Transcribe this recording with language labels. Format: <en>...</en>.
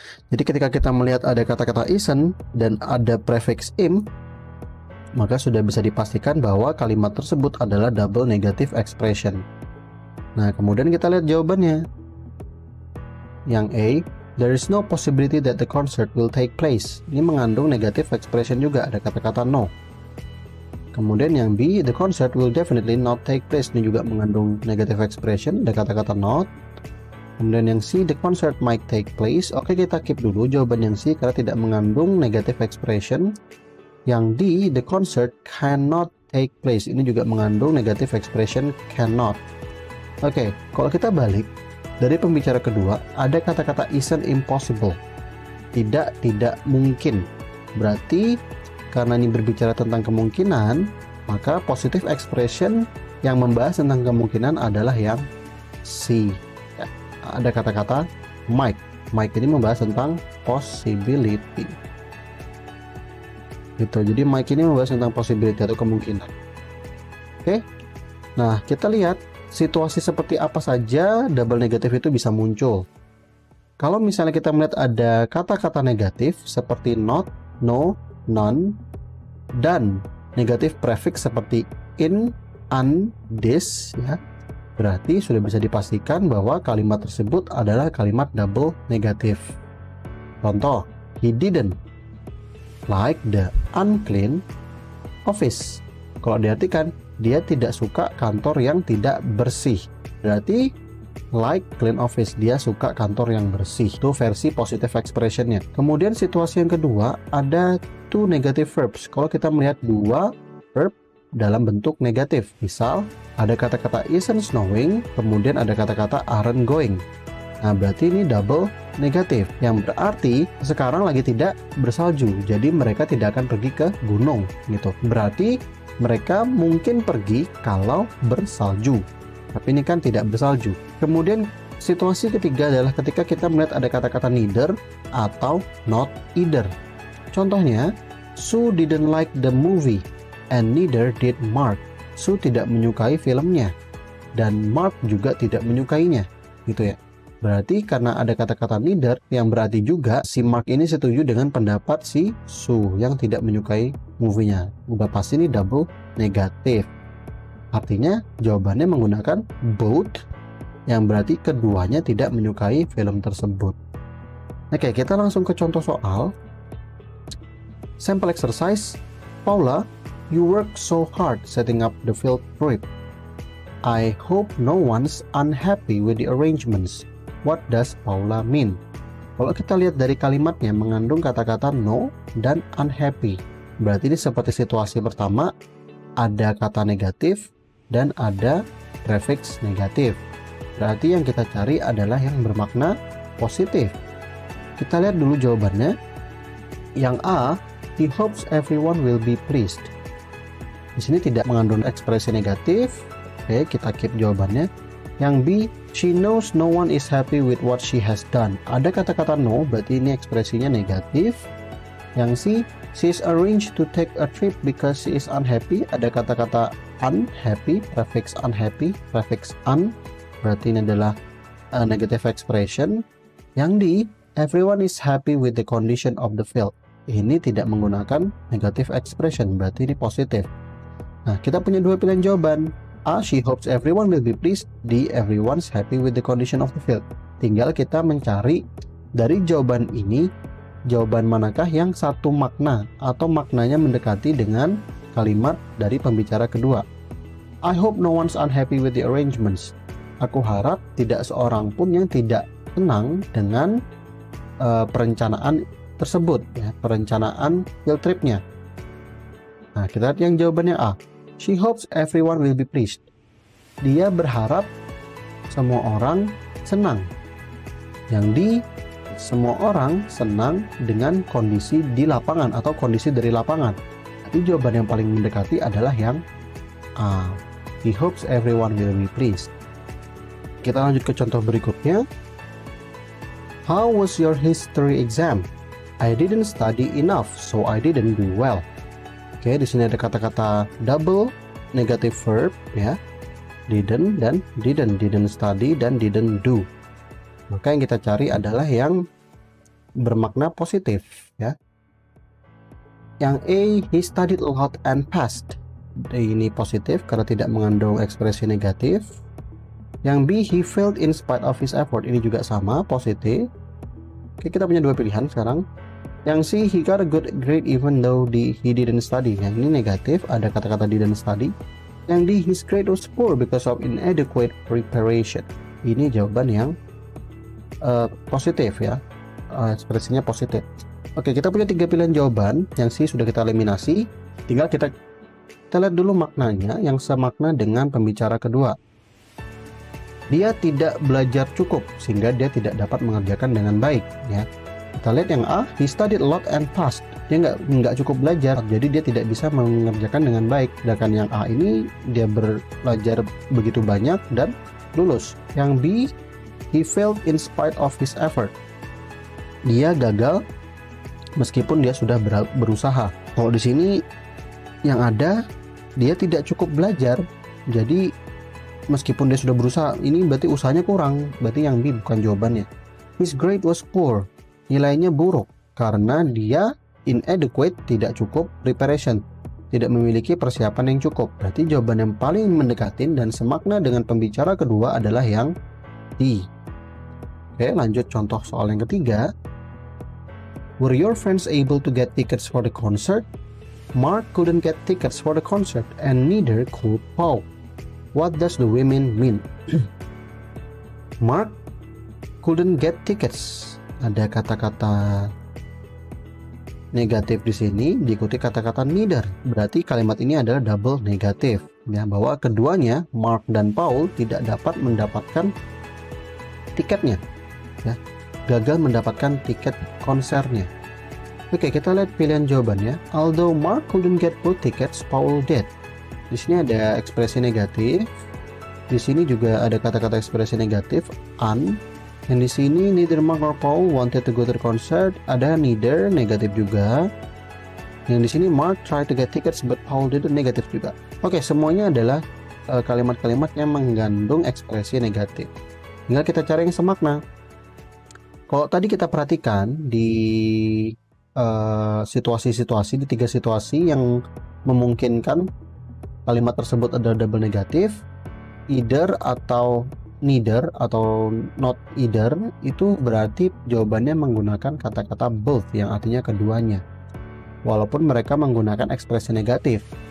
<id>Jadi ketika kita melihat ada kata-kata isn't dan ada prefix im, maka sudah bisa dipastikan bahwa kalimat tersebut adalah double negative expression. Nah, kemudian kita lihat jawabannya. Yang A,</id> <en>there is no possibility that the concert will take place.</en> <id>Ini mengandung negative expression juga, ada kata-kata no. Kemudian yang B,</id> <en>the concert will definitely not take place.</en> <id>Ini juga mengandung negative expression, ada kata-kata not. Kemudian yang C,</id> <en>the concert might take place.</en> <id>Oke, kita keep dulu jawaban yang C karena tidak mengandung negative expression.</id> <en>Yang D, the concert cannot take place.</en> <id>Ini juga mengandung negative expression cannot. Oke, kalau kita balik dari pembicara kedua, ada kata-kata isn't impossible. Tidak mungkin. Berarti karena ini berbicara tentang kemungkinan, maka positive expression yang membahas tentang kemungkinan adalah yang C. Ya, ada kata-kata might. Might ini membahas tentang possibility. Gitu. Jadi might ini membahas tentang possibility atau kemungkinan. Oke. Nah, kita lihat situasi seperti apa saja double negatif itu bisa muncul. Kalau misalnya kita melihat ada kata-kata negatif seperti not, no, none, dan negatif prefix seperti in, un, this, ya, berarti sudah bisa dipastikan bahwa kalimat tersebut adalah kalimat double negatif.</id> <en>Contoh, he didn't like the unclean office.</en> <id>Kalau diartikan, dia tidak suka kantor yang tidak bersih. Berarti like clean office, dia suka kantor yang bersih. Itu versi positive expressionnya. Kemudian situasi yang kedua, ada two negative verbs. Kalau kita melihat dua verb dalam bentuk negatif, misal ada kata-kata isn't snowing, kemudian ada kata-kata aren't going. Nah, berarti ini double negatif, yang berarti sekarang lagi tidak bersalju, jadi mereka tidak akan pergi ke gunung gitu. Berarti mereka mungkin pergi kalau bersalju, tapi ini kan tidak bersalju. Kemudian situasi ketiga adalah ketika kita melihat ada kata-kata neither atau not either.</id> <en>Contohnya, Sue didn't like the movie and neither did Mark.</en> <id>Sue tidak menyukai filmnya dan Mark juga tidak menyukainya, gitu ya. Berarti karena ada kata-kata neither, yang berarti juga si Mark ini setuju dengan pendapat si Sue yang tidak menyukai movie-nya. Udah pasti ini double negatif. Artinya jawabannya menggunakan both, yang berarti keduanya tidak menyukai film tersebut. Oke, kita langsung ke contoh soal.</id> <en>Sample exercise. Paula, you work so hard setting up the field trip. I hope no one's unhappy with the arrangements. What does Paula mean?</en> <id>Kalau kita lihat dari kalimatnya mengandung kata-kata no dan unhappy. Berarti ini seperti situasi pertama, ada kata negatif dan ada prefix negatif. Berarti yang kita cari adalah yang bermakna positif. Kita lihat dulu jawabannya. Yang A,</id> <en>he hopes everyone will be pleased.</en> <id>Di sini tidak mengandung ekspresi negatif. Oke, kita keep jawabannya. Yang B,</id> <en>she knows no one is happy with what she has done.</en> <id>Ada kata-kata no, berarti ini ekspresinya negatif. Yang C,</id> <en>she is arranged to take a trip because she is unhappy.</en> <id>Ada kata-kata unhappy, prefix unhappy, prefix un, berarti ini adalah negative expression. Yang D,</id> <en>everyone is happy with the condition of the field.</en> <id>Ini tidak menggunakan negative expression, berarti ini positif. Nah, kita punya dua pilihan jawaban.</id> <en>A, she hopes everyone will be pleased. D, everyone's happy with the condition of the field.</en> <id>Tinggal kita mencari dari jawaban ini, jawaban manakah yang satu makna atau maknanya mendekati dengan kalimat dari pembicara kedua.</id> <en>I hope no one's unhappy with the arrangements.</en> <id>Aku harap tidak seorang pun yang tidak senang dengan perencanaan tersebut, ya, perencanaan field tripnya. Nah, kita lihat yang jawabannya A.</id> <en>She hopes everyone will be pleased.</en> <id>Dia berharap semua orang senang. Yang D, semua orang senang dengan kondisi di lapangan atau kondisi dari lapangan. Tapi jawaban yang paling mendekati adalah yang A.</id> <en>He hopes everyone will be pleased.</en> <id>Kita lanjut ke contoh berikutnya.</id> <en>How was your history exam? I didn't study enough, so I didn't do well.</en> <id>Oke, di sini ada kata-kata double negative verb, ya. Didn't dan didn't study dan didn't do. Maka yang kita cari adalah yang bermakna positif, ya.</id> <en>Yang A, he studied a lot and passed.</en> <id>Ini positif karena tidak mengandung ekspresi negatif.</id> <en>Yang B, he failed in spite of his effort.</en> <id>Ini juga sama, positif. Oke, kita punya dua pilihan sekarang.</id> <en>Yang C, he got a good grade even though he didn't study.</en> <id>Yang ini negatif, ada kata-kata didn't study. Yang D,</id> <en>his grade was poor because of inadequate preparation.</en> <id>Ini jawaban yang positif, ya. Ekspresinya positif. Oke, kita punya tiga pilihan jawaban. Yang C sudah kita eliminasi. Tinggal kita lihat dulu maknanya yang semakna dengan pembicara kedua. Dia tidak belajar cukup sehingga dia tidak dapat mengerjakan dengan baik, ya. Kita lihat yang A,</id> <en>he studied a lot and passed.</en> <id>Dia nggak cukup belajar, jadi dia tidak bisa mengerjakan dengan baik. Sedangkan yang A ini dia belajar begitu banyak dan lulus.</id> <en>Yang B, he failed in spite of his effort.</en> <id>Dia gagal meskipun dia sudah berusaha. Kalau di sini yang ada dia tidak cukup belajar, jadi meskipun dia sudah berusaha, ini berarti usahanya kurang. Berarti yang B bukan jawabannya.</id> <en>His grade was poor.</en> <id>Nilainya buruk karena dia inadequate, tidak cukup preparation, tidak memiliki persiapan yang cukup. Berarti jawaban yang paling mendekatin dan semakna dengan pembicara kedua adalah yang D. Oke, lanjut contoh soal yang ketiga.</id> <en>Were your friends able to get tickets for the concert? Mark couldn't get tickets for the concert and neither could Paul. What does the women mean? Mark couldn't get tickets.</en> <id>Ada kata-kata negatif di sini diikuti kata-kata neither. Berarti kalimat ini adalah double negatif, ya, bahwa keduanya Mark dan Paul tidak dapat mendapatkan tiketnya, ya, gagal mendapatkan tiket konsernya. Oke, kita lihat pilihan jawabannya.</id> <en>Although Mark couldn't get both tickets, Paul did.</en> <id>Di sini ada ekspresi negatif. Di sini juga ada kata-kata ekspresi negatif, un. Yang di sini</id> <en>neither Mark or Paul wanted to go to the concert.</en> <id>Ada neither, negatif juga. Yang di sini</id> <en>Mark tried to get tickets but Paul didn't,</en> <id>negatif juga. Oke, semuanya adalah kalimat-kalimat yang mengandung ekspresi negatif. Tinggal kita cari yang semakna. Kalau tadi kita perhatikan di situasi-situasi, di tiga situasi yang memungkinkan kalimat tersebut adalah double negatif, either atau neither atau not either, itu berarti jawabannya menggunakan kata-kata both yang artinya keduanya, walaupun mereka menggunakan ekspresi negatif.</id>